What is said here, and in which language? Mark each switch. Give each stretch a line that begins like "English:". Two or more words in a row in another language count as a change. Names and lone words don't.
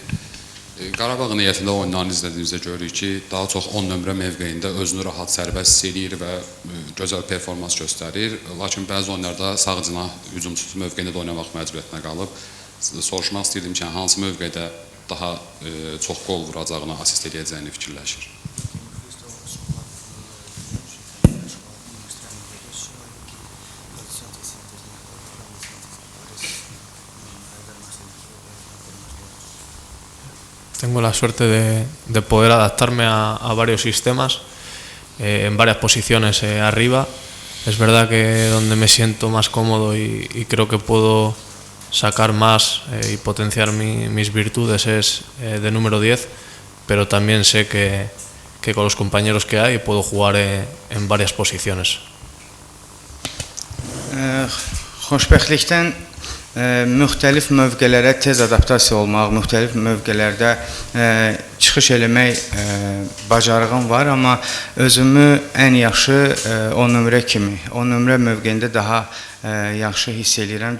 Azerbaijani: Qarabağ niyyətində oyunlarını izlədiyimizdə görürük ki, daha çox 10 nömrə mövqeyində özünü rahat sərbəst hiss eləyir və gözəl performans göstərir. Lakin bəzi oyunlarda sağ cinah hücumçusu mövqeyində də oynamaq məcburiyyətinə qalıb. Soruşmaq istəyirdim ki, hansı mövqeydə daha çox qol vuracağını, asist edəcəyini fikirləşir?
Spanish: Tengo la suerte de poder adaptarme a varios sistemas, en varias posiciones arriba. Es verdad que donde me siento más cómodo y creo que puedo sacar más y potenciar mis virtudes es de número 10, pero también sé que con los compañeros que hay puedo jugar en varias posiciones.
Azerbaijani: Xoşbəxtlikdən müxtəlif mövqelərə tez adaptasiya olmaq, müxtəlif mövqelərdə çıxış eləmək bacarığım var, amma özümü ən yaxşı 10 nömrə kimi, 10 nömrə mövqeyində daha yaxşı hiss edirəm.